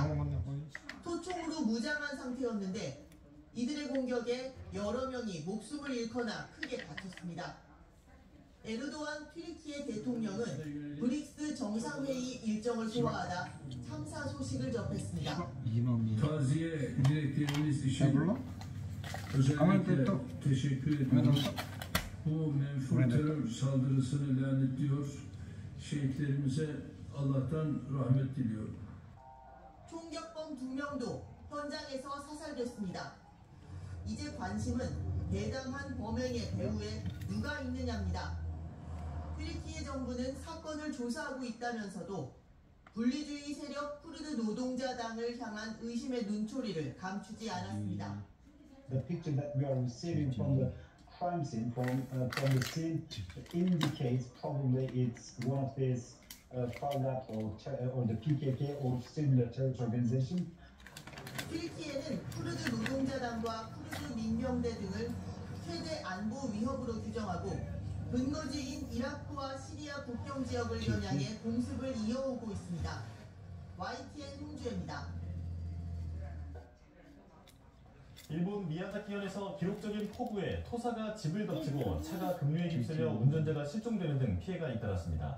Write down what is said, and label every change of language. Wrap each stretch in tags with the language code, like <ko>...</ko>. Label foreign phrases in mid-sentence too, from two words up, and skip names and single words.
<ko>토총으로 무장한 상태였는데 이들의 공격에 여러 명이 목숨을 잃거나 크게 다쳤습니다. 에르도안 튀르키예 대통령은 브릭스 정상회의 일정을 소화하다 참사 소식을 접했습니다.</ko> <tr>Taziye dileklerimiz için özellikle teşekkür ediyoruz. Bu menfur terör saldırısını lanetliyor. Şehitlerimize Allah'tan rahmet diliyorum.</tr> <ko>총격범 2명도 현장에서 사살됐습니다. 이제 관심은 대담한 범행의 배후에 누가 있느냐입니다. 튀르키예 정부는 사건을 조사하고 있다면서도 분리주의 세력 쿠르드 노동자당을 향한 의심의 눈초리를 감추지 않았습니다.</ko> <en>The picture that we are receiving from the crime scene, from the scene, indicates probably it's one of these FARLAP or the PKK or similar terrorist organization.</en> <ko>튀르키예는 쿠르드 노동자당과 쿠르드 민병대 등을 최대 안보 위협으로 규정하고 근거지인 이라크와 시리아 국경 지역을 겨냥해 공습을 이어오고 있습니다. YTN 홍주혜입니다. 일본 미야자키현에서 기록적인 폭우에 토사가 집을 덮치고 차가 급류에 휩쓸려 운전자가 실종되는 등 피해가 잇따랐습니다.</ko>